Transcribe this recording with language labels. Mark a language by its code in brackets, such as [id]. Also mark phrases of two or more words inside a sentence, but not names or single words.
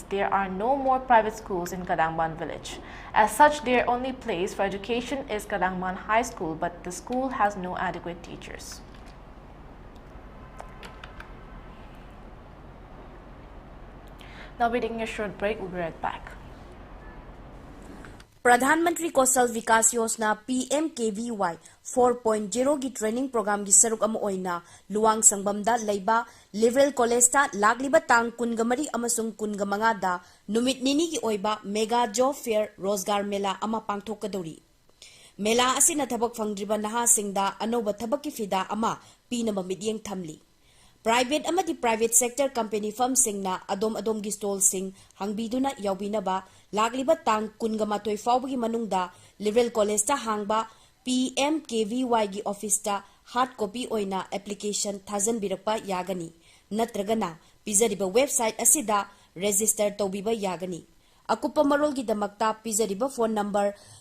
[en] There are no more private schools in Kadangban village. As such, their only place for education is Kadangban High School, but the school has no adequate teachers. Now we're taking a short break. We'll be right back. [mni] Pradhan Mantri Kausal Vikas Yojana PMKVY 4.0 gi [en] training program [mni] gi saruk ama oina luang sangbamda leiba Liberal College ta lagliba tang kungamari amasung kungamanga da numit nini gi oiba [en] mega job fair [mni] Rozgar Mela ama pangthokadori. Mela asina thabak fangdriba naha singda anoba thabak ki fida ama pinama midyeng thamli. Private amadi [en] private sector company firm [mni] singna adom gi stall sing hangbiduna yaubinaba lagliba tang kungamatoi fawbagi manungda Liberal College ta hangba PMKVY gi office ta [en] hard copy [mni] oina application thousand birakpa yagani natragana pizariba website asida register tobiba yagani akupa marol gi damakta pizariba [en] phone number